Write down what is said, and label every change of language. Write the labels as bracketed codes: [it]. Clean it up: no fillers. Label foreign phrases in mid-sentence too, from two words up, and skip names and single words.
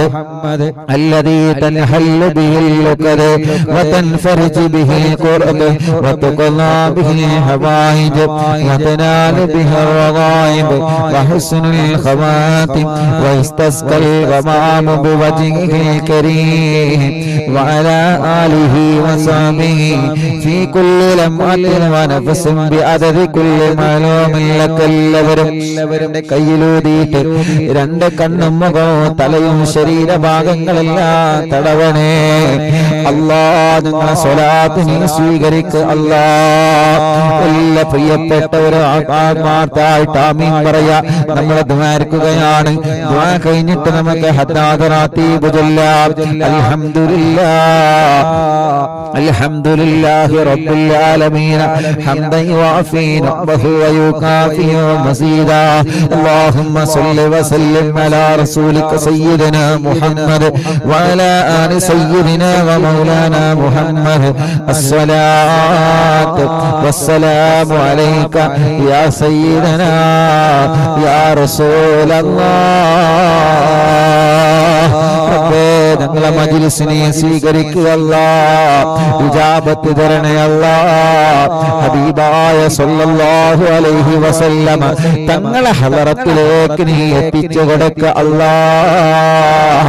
[ar] الذي تنحل به العقد وتنفرج به الكرب وتقضى به الحوائج وتنال به الرغائب وحسن الخواتم ويستسقى الغمام بوجهه الكريم وعلى آله وصحبه في كل لمحة ونفس بعدد كل معلوم لك. [ml] എല്ലാവരും കയ്യിലൂതിയിട്ട് 2 കണ്ണും മുഖവും തലയും ശരീരഭാഗങ്ങളെല്ലാം തടവണേ അല്ലാഹ്. നിങ്ങളെ സ്വലാത്ത് നീ സ്വീകരിക്കുക അല്ലാഹ്. എല്ലാ പ്രിയപ്പെട്ടവരും ആത്മാർത്ഥമായിട്ട് ആമീൻ പറയാ. നമ്മൾ ദുആർക്കുകയാണ്. ദുആ കഴിഞ്ഞിട്ട് നമുക്ക് ഹദ്ദാദ് റാത്തീബ് ചൊല്ലാം. [ar] الحمد لله الحمد لله رب العالمين حمدا يوافي نعمه ويكافئ مزيده. اللهم صل وسلم على رسولك سيدنا محمد وعلى آل سيدنا ومولانا محمد. الصلاة والسلام عليك يا سيدنا يا رسول الله. [ml] ഞങ്ങളെ മജ്‌ലിസിനെ സ്വീകരിക്കുക അല്ലാഹ്. ഇജാബത്ത് തരണേ അല്ലാഹ്. ഹബീബായ [ar] صلى الله عليه وسلم [ml] തങ്ങളെ ഹളറത്തിലേക്ക് നീ എത്തിച്ചു കൊടുക്കുക അല്ലാഹ്.